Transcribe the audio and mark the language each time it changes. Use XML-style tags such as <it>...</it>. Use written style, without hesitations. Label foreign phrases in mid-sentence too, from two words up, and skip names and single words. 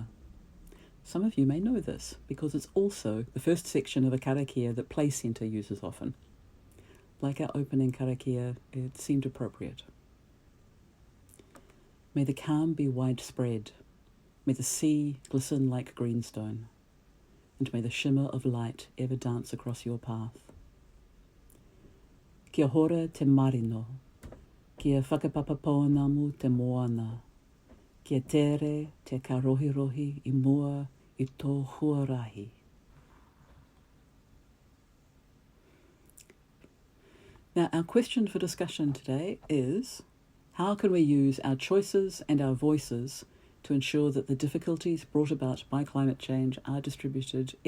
<en>Some of you may know this because it's also the first section of a Karakia that Play Centre uses often. Like our opening Karakia, it seemed appropriate. May the calm be widespread. May the sea glisten like greenstone. And may the shimmer of light ever dance across your path.</en> <mi>Kia hora te marino. Kia whakapapapoanamu te moana. Kia tere te karohirohi I mua I tō huarahi.</mi> <en>Now, our question for discussion today is, how can we use our choices and our voices to ensure that the difficulties brought about by climate change are distributed equitably?</en>